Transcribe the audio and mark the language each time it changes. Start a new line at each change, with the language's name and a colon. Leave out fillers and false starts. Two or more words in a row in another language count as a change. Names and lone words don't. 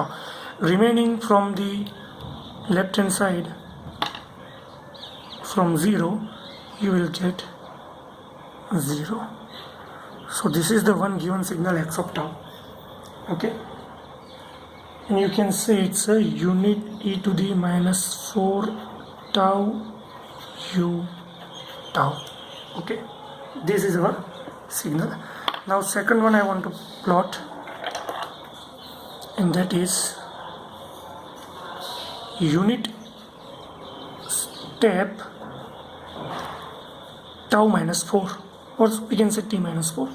English: Remaining from the left hand side, from 0 you will get 0. So this is the one given signal x of tau. Okay, and you can say it's a unit e to the minus 4 tau u tau. Okay, this is our signal. Now second one I want to plot, and that is unit step tau minus 4, or we can say t minus 4.